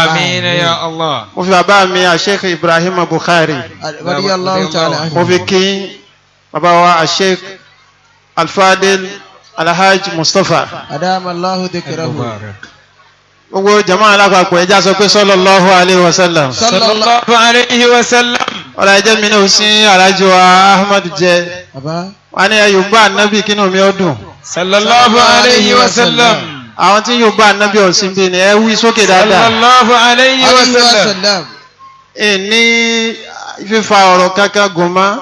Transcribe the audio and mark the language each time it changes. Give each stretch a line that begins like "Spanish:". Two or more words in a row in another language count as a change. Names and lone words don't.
Arabic: آمين يا الله.
Yoruba: Mo fi bàbá mi Sheikh Ibrahim Bukhari.
Arabic: رضي الله تعالى عنه.
Yoruba: Mo fi kí bàbá wa Sheikh Al-Fadil Alhaji Mustafa.
Arabic: أدام الله ذكره.
Yoruba: Gbogbo jama'a alápapọ̀ ẹjá sọ pé
Arabic: صلى الله عليه وسلم. صلى الله عليه وسلم.
Yoruba: Ọ̀la ẹjẹ́ mi náà sí Alhaji wa Ahmad jẹ. Wọ́n ní ẹyọ bá nábì kínú mi ó dùn.
Arabic: صلى الله عليه وسلم.
Yoruba: Àwọn tí yóò bá nábì ọ̀sìn bí ni ẹ wí sókè dáadáa.
Arabic: صلى الله عليه وسلم.
Yoruba: Ní fífa ọ̀rọ̀ kankan gùn mọ́.